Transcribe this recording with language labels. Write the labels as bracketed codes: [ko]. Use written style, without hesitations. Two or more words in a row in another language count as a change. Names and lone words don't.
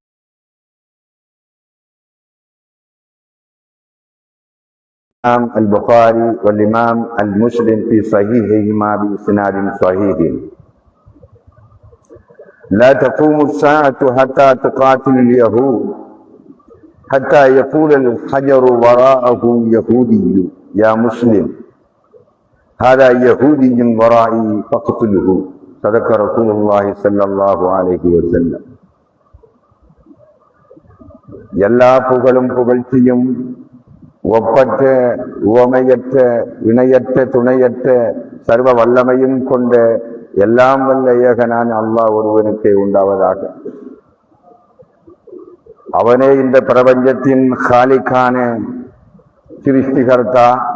[ar] الإمام البخاري والإمام المسلم في صحيحهما بإسناد صحيح: لا تقوم الساعة حتى تقاتل اليهود حتى يقول الحجر وراءه يهودي يا مسلم هذا يهودي ورائي فاقتله. صدق رسول الله صلى الله عليه وسلم. [ta] எல்லா புகழும் புகழ்ச்சியும் ஒப்பற்ற உவமையற்ற இணையற்ற துணையற்ற சர்வ வல்லமையும் கொண்ட எல்லாம் வல்ல ஏகனான அல்லாஹ் ஒருவனுக்கே உண்டாவதாக. அவனே இந்த பிரபஞ்சத்தின் காலிக்கான சிருஷ்டிகர்த்தா.